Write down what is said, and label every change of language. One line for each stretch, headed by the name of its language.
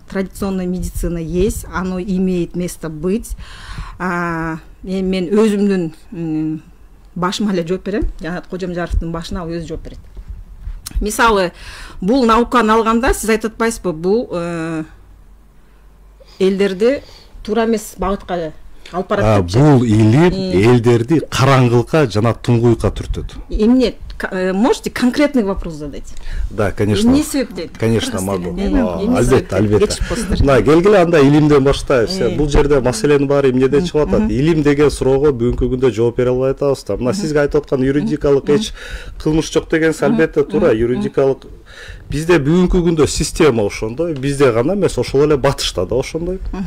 Russian: Традиционная медицина есть, оно имеет место быть.
Kyrgyz: Мен өзүмдүн башыма эле жооп берем. Жанат Кожомжаровдун башына өзү жооп берет. Мисалы, бул науканы алганда сиз айтып атпайсызбы, бул элдерди туура эмес багытка алып барат деп. Бул илим элдерди караңгылыкка жана туңгуюкка түртөт. Эмне?
Russian: Можете конкретный вопрос задать? Да, конечно.
Kyrgyz: Не себептен?
Russian: Конечно, могу.
Kyrgyz: Албетте. Мына келгиле анда илимден баштайбыз. Бул жерде маселенин баары эмнеден чыгып атат? Илим деген суроого бүгүнкү күндө жооп бере албай атабыз да. Мына сизге айтып аткан юридикалык эч кылмыш жок дегенсиз албетте туура. Юридикалык бизде бүгүнкү күндө система ошондой, бизде гана эмес, ошол эле батышта да ошондой.